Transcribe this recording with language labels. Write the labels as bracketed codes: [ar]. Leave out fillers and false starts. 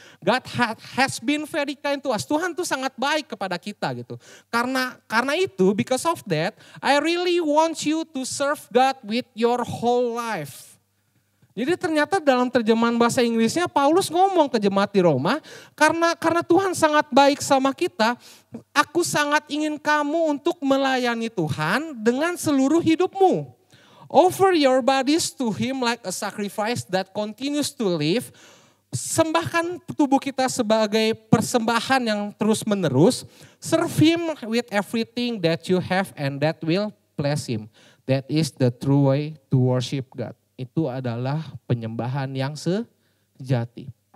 [en] God has been very kind to us. Tuhan tuh sangat baik kepada kita gitu. Karena itu, because of that, I really want you to serve God with your whole life. [id] Jadi ternyata dalam terjemahan bahasa Inggrisnya Paulus ngomong ke jemaat di Roma, karena Tuhan sangat baik sama kita, aku sangat ingin kamu untuk melayani Tuhan dengan seluruh hidupmu. [en] Offer your bodies to Him like a sacrifice that continues to live. [id] Sembahkan tubuh kita sebagai persembahan yang terus menerus. [en] Serve Him with everything that you have and that will please Him. That is the true way to worship God. [id] Itu adalah penyembahan yang sejati.